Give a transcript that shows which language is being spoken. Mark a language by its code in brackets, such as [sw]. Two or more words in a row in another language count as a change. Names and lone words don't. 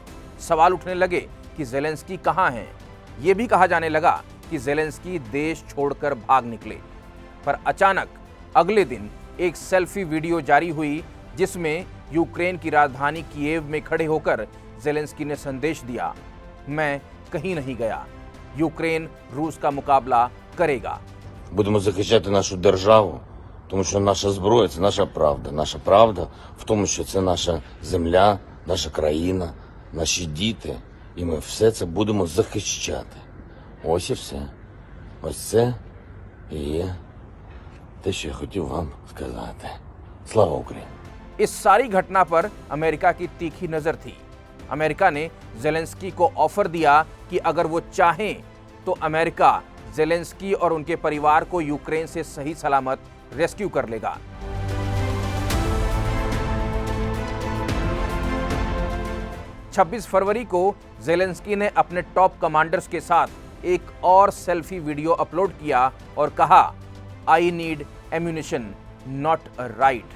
[hi] सवाल उठने लगे कि ज़ेलेंस्की कहां हैं? ये भी कहा जाने लगा कि ज़ेलेंस्की देश छोड़कर भाग निकले। पर अचानक अगले दिन एक सेल्फी वीडियो जारी हुई जिसमें यूक्रेन की राजधानी कीव में खड़े होकर ज़ेलेंस्की ने संदेश दिया, मैं कहीं नहीं गया, यूक्रेन रूस का मुकाबला करेगा। [uk] Будемо захищати нашу державу, тому що наша зброя – це наша правда. Наша правда в тому, що це наша земля, наша країна, наші діти. І ми все це будемо захищати. Ось і все. Ось це і є те, що я хотів вам сказати. Слава Україні! [hi] इस सारी घटना पर अमेरिका की तीखी नजर थी। अमेरिका ने ज़ेलेंस्की को ऑफर दिया कि अगर वो चाहें तो अमेरिका ज़ेलेंस्की और उनके परिवार को यूक्रेन से सही सलामत रेस्क्यू कर लेगा। छब्बीस फरवरी को ज़ेलेंस्की ने अपने टॉप कमांडर्स के साथ एक और सेल्फी वीडियो अपलोड किया और कहा, [en] I need ammunition not a right.